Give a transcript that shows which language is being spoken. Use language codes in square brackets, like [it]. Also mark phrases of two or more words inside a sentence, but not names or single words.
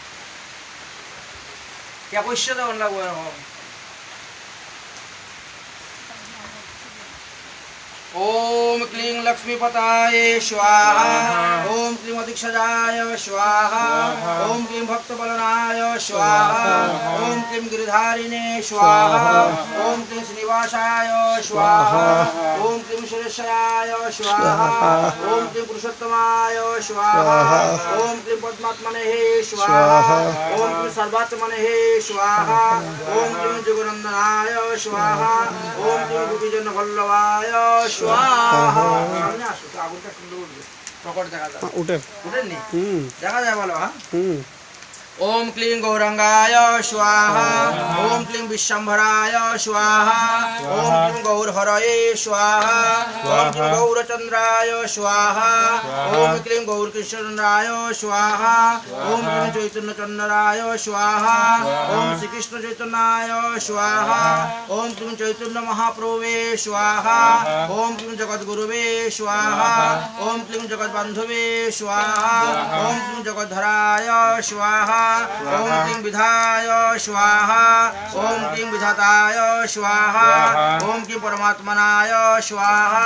[bn] কে কইছে দেব লাগবে এরকম [sa] ओम क्लीं लक्ष्मीपताय स्वाहा ओम क्लीं अधीक्षजाय स्वाहा ओम क्लीं भक्तबलनाय स्वाहा ओम क्लीं गिरिधारिणे स्वाहा ओम क्लीं श्रीनिवासाय स्वाहा ओम क्लीं सुरेश्वराय स्वाहा ओम क्लीं पुरुषोत्तमाय स्वाहा ओम क्लीं पद्मात्मने स्वाहा ओम क्लीं सर्वात्मने स्वाहा ओम क्लीं जगनंदनाय स्वाहा ओम क्लीं गोपीजन वल्लभाय स्वाहा [bn] সামনে আসো তো আগুনটা সুন্দর উঠবে প্রকট দেখা যায় উঠেনি দেখা যায় ভালো হ্যাঁ [sa] ओम क्लीं गौरंगाय स्वाहा ओम क्लीं विश्वम्भराय स्वाहा ओम क्लीं गौरहरये स्वाहा ओम क्लीं गौरचंद्राय स्वाहा ओम क्लीं गौरकृष्णचंद्राय स्वाहा ओम क्लीं चैतन्यचंद्राय स्वाहा ओम श्री कृष्ण चैतन्याय स्वाहा ओम क्लीं चैतन्य महाप्रभुवे स्वाहा ओम क्लीं जगद्गुरुवे स्वाहा ओम क्लीं जगद्बंधुवे स्वाहा ओम क्लीं जगद्धराय स्वाहा ओम क्लीं विधाय स्वाहा ओम क्लीं विधाताय स्वाहा ओम क्लीं परमात्मनाय स्वाहा